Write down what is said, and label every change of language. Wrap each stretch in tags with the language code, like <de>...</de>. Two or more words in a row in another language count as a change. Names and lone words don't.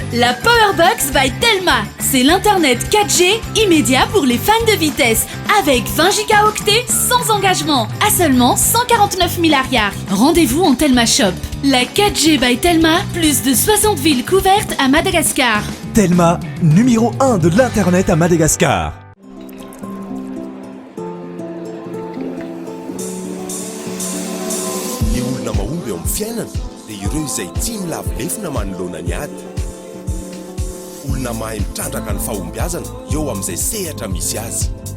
<fr>La Powerbox by Telma, c'est l'internet 4G immédiat pour les fans de vitesse, avec 20 gigaoctets sans engagement, à seulement 149 milliards. Rendez-vous en Telma Shop. La 4G by Telma, plus de 60 villes couvertes à Madagascar. Telma, numéro 1 de l'internet à Madagascar.</fr> <mg>Fiainana dia ireo izay tsy milavolefina manoloana ny ady. Olona mahay mitrandraka ny fahombiazana eo amin'izay sehatra misy azy.</mg>